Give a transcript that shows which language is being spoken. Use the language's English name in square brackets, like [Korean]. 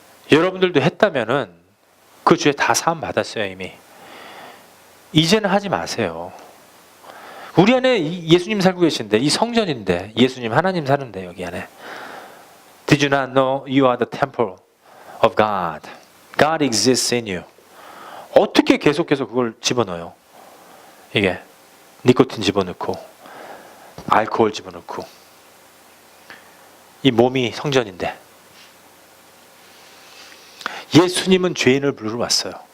[Korean] 여러분들도 했다면은 그 죄 다 사함 받았어요, 이미. 이제는 하지 마세요. 우리 안에 예수님 살고 계신데, 이 성전인데, 예수님 하나님 사는데, 여기 안에. [English] Did you not know you are the temple of God? God exists in you. [Korean] 어떻게 계속해서 그걸 집어넣어요? 이게 니코틴 집어넣고 알코올 집어넣고. 이 몸이 성전인데 예수님은 죄인을 부르러 왔어요.